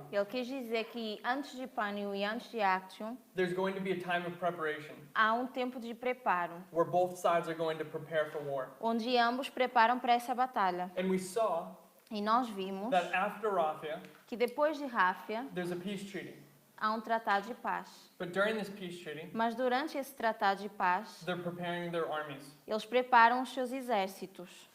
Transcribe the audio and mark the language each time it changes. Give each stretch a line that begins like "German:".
Portuguese: Ele quis dizer que antes de Pânio e antes de Actium,
English: there's going to be a time of preparation
Portuguese: há um tempo de preparo,
English: where both sides are going to prepare for war.
Portuguese: onde ambos preparam para essa batalha.
English: And we saw
Portuguese: E nós vimos
English: that after Raphia,
Portuguese: que depois de Ráfia,
English: there's a peace treaty.
Portuguese: há um tratado de paz.
English: But during this peace treaty,
Portuguese: Mas durante esse tratado de paz,
English: they're preparing their armies.
Portuguese: eles preparam os seus exércitos.